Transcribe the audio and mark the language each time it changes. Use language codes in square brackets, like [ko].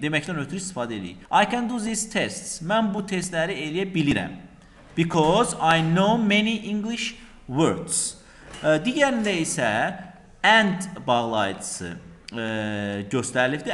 [az] Deməkdən ötürü istifadə edirik. [en] I can do these tests. [az] Mən bu testləri eləyə bilirəm. [en] Because I know many English words. [az] Digərində isə and bağlayıcısı göstərilibdir.